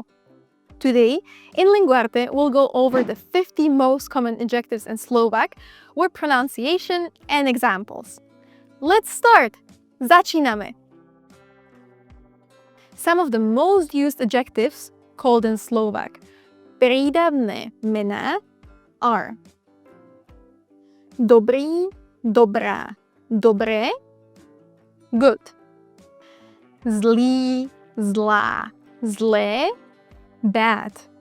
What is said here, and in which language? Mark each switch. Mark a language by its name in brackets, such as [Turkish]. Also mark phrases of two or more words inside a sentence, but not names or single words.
[English] Today, in Linguarte, we'll go over the 50 most common adjectives in Slovak with pronunciation and examples. Let's start! Začíname! Some of the most used adjectives, called in Slovak [Slovak] prídavné mená, [English] are [Slovak] dobrý, dobrá, dobré, [English] good. [Slovak] Zlý, zlá, zlé, bad.